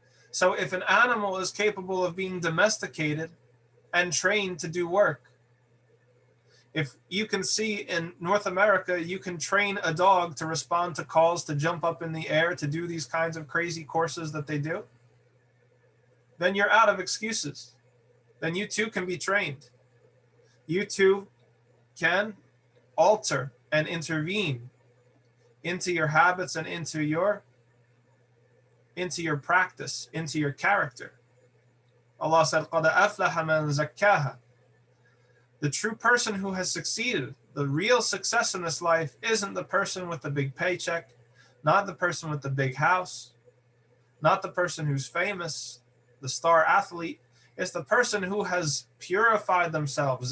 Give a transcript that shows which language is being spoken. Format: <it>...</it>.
<en>So if an animal is capable of being domesticated and trained to do work, if you can see in North America, you can train a dog to respond to calls, to jump up in the air, to do these kinds of crazy courses that they do, then you're out of excuses. Then you too can be trained. You too can alter and intervene into your habits and into your practice, into your character. Allah said,</en> <ar>قَدْ أَفْلَحَ مَنْ زَكَّاهَا.</ar> <en>The true person who has succeeded, the real success in this life, isn't the person with the big paycheck, not the person with the big house, not the person who's famous, the star athlete. It's the person who has purified themselves.</en>